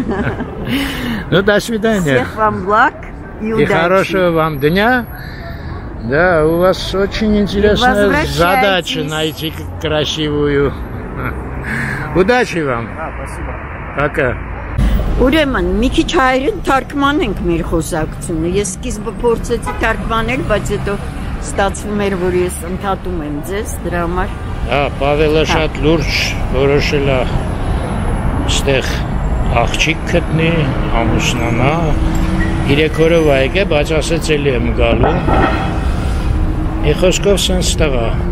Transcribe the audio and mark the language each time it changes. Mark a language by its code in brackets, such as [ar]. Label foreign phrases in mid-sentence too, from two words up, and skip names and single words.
[ru] Ну, до свидания. Всех вам благ и удачи. И хорошего вам дня. Да, у вас очень интересная задача найти красивую. Удачи вам. Спасибо. Пока. [hy] Ուրեմն, մի քիչ հայերեն թարգմանենք մեր խոսակցությունը։ Ես սկիզբը փորձեցի թարգմանել, բայց հետո ստացվում էր, որ ես ընդհատում եմ ձեզ դրա համար։ Հա, Պավելը շատ լուրջ որոշել է ստեղ աղջիկ գտնի, ամուսնանա։ 3 օրով է եկել, բայց ասեց էլի եմ գալու։ Մի խոսքով սենց տղա։